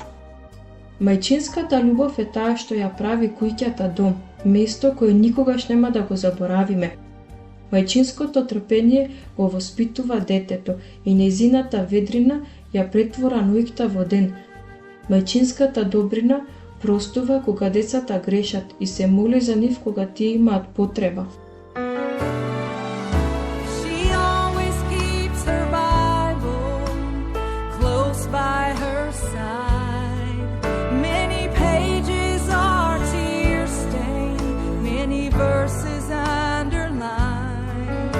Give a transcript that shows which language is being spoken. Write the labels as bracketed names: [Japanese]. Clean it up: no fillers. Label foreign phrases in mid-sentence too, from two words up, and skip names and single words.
[Macedonian] Мајчинската љубов е таа што ја прави куќата дом, место кое никогаш нема да го заборавиме. Мајчинското трпение го воспитува детето и нејзината ведрина ја претвора ноќта во ден. Мајчинската добрина простува кога децата грешат и се моли за нив кога тие имаат потреба. [English] She always keeps her Bible close by her side. Many pages are tear stained, many verses underlined.